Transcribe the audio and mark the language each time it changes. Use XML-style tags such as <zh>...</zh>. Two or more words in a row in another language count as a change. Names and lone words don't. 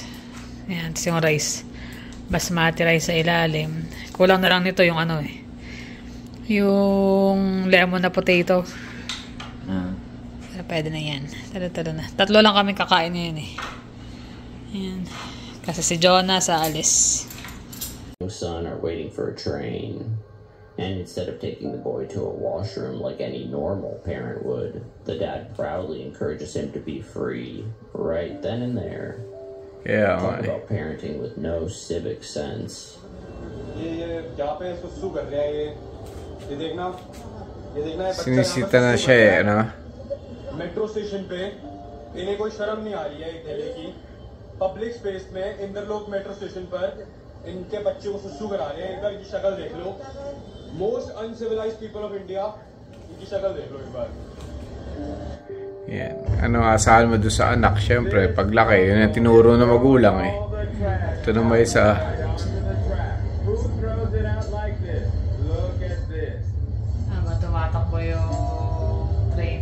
<tl>Ayan, tapos yung rice. Basmati rice sa ilalim. Kulang na lang nito yung yung lemon na potato. Pwede na yan. Talo na. Tatlo lang kami kakain ngayon Ayan. Kasi si Jonah sa alis.</tl> <en>Son are waiting for a train. And instead of taking the boy to a washroom like any normal parent would, the dad proudly encourages him to be free right then and there. Yeah. Talk about parenting with no civic sense.</en> <tl>Sinisita na siya</tl> <en>metro station</en> <hi>पे इन्हें कोई शर्म नहीं आ रही है दिल्ली की</hi> <en>public space</en> <hi>में इंद्रलोक</hi> <en>metro station</en> <hi>पर इनके बच्चे को सुसु करा रहे हैं इनका इनकी शक्ल देख लो</hi> <en>most uncivilized people of India</en> <hi>इनकी शक्ल देख लो एक बार</hi> <tl>Yan. Asahan mo doon sa anak? Siyempre, paglaki, yun yung tinuro na magulang Ito na may isa. Tumatakbo yung train.</tl>